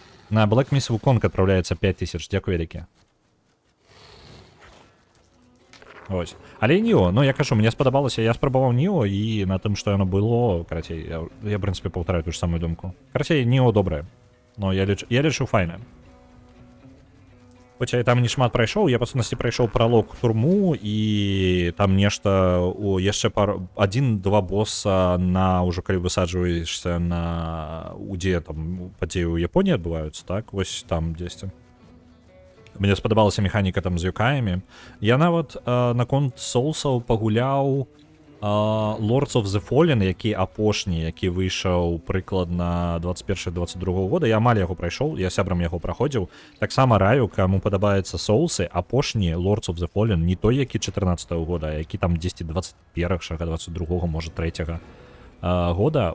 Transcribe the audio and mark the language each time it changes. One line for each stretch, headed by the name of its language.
Russian: На Black Miss Wukong отправляется 5000.
Belarusian: Дякую вялікі. Ось. Але Ніо, ну я кажу, мне спадабалася, я спрабаваў Ніо, і на тым, што яно было, карацей, я в прынцыпе паўтараю ту ж самую думку. Карацей, Ніо добрае. Но я лічу файнае. Хоць я там не шмат прайшоў, я па сутнасці прайшоў пралог турму, і там нешта яшчэ 1-2 босса на ўжо калі высаджваешся на удзе там падзеі ў Японіі адбываюцца, так? Вось там дзесьці. Мне спадабалася механіка там з юкаямі. Я нават наконт соусаў пагуляў Lords of the Fallen, які апошні, які выйшаў прыкладна 21-22 года. Я амаль яго прайшоў, я сябрам яго праходзіў. Таксама раю, каму падабаецца соусы, апошні Lords of the Fallen, не той, які 14-го года, а які там 10-21-га, 22-го, можа, 3-го года.